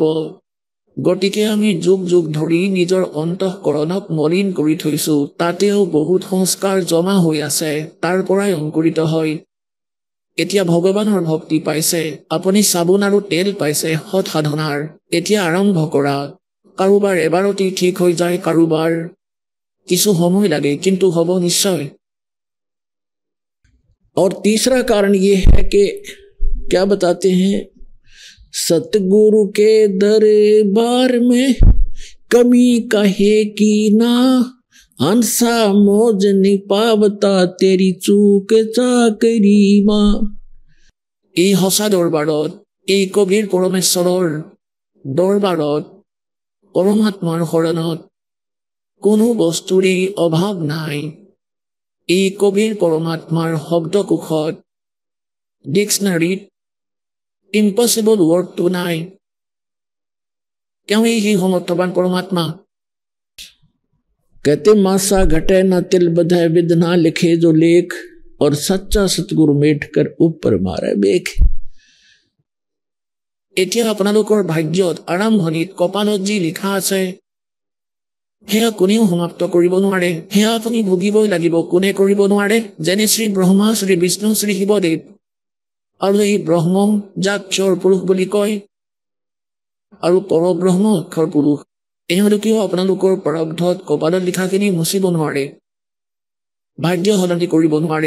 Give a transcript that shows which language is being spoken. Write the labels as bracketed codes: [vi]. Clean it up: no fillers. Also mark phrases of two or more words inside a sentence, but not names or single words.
[as] গতিকে আমি যুগ যুগ ধৰি নিজৰ অন্তঃকৰণক মলিন কৰি থৈছো, তাতেও বহুত সংস্কাৰ জমা হৈ আছে, তাৰ পৰাই অংকুৰিত হয়। এতিয়া ভগৱানৰ ভক্তি পাইছে, আপুনি চাবোন আৰু তেল পাইছে সৎ সাধনাৰ, এতিয়া আৰম্ভ কৰা। কাৰোবাৰ এবাৰতে ঠিক হৈ যায়, কাৰোবাৰ কিছু সময় লাগে, কিন্তু হ'ব নিশ্চয়। [hi] और तीसरा कारण ये है कि क्या बताते हैं, सतगुरु के दरबार में कमी कहे की ना, हंसा मौज निपावता तेरी चूक चाकरी माँ। [as] এই সঁচা দৰবাৰত, এই কবিৰ পৰমেশ্বৰৰ দৰবাৰত, পৰমাত্মাৰ শৰণত কোনো বস্তুৰে অভাৱ নাই। এই কবিৰ পৰমাত্মাৰ শব্দকোষত, ডিক্সনাৰীত [en] impossible word [as] নাই। তেওঁ এই সমৰ্থবান পৰমাত্মা। [hi] कहते मासा घटे ना तिल बधाए विद ना लिखे जो लेख, और सच्चा सतगुरु मेट कर ऊपर मारे बेख। [as] এতিয়া আপোনালোকৰ ভাগ্যত আৰম্ভণিত কপালত যি লিখা আছে সেয়া কোনেও সমাপ্ত কৰিব নোৱাৰে, সেয়া আপুনি ভুগিবই লাগিব, কোনে কৰিব নোৱাৰে। যেনে শ্ৰী ব্ৰহ্মা, শ্ৰী বিষ্ণু, শ্ৰী শিৱদেৱ আৰু এই ব্ৰহ্ম যাক ক্ষৰ পুৰুষ বুলি কয় আৰু পৰব্ৰহ্ম অক্ষৰ পুৰুষ, এওঁলোকেও আপোনালোকৰ প্ৰাৰব্ধত কপালত লিখাখিনি মুচিব নোৱাৰে, ভাগ্য সলনি কৰিব নোৱাৰে।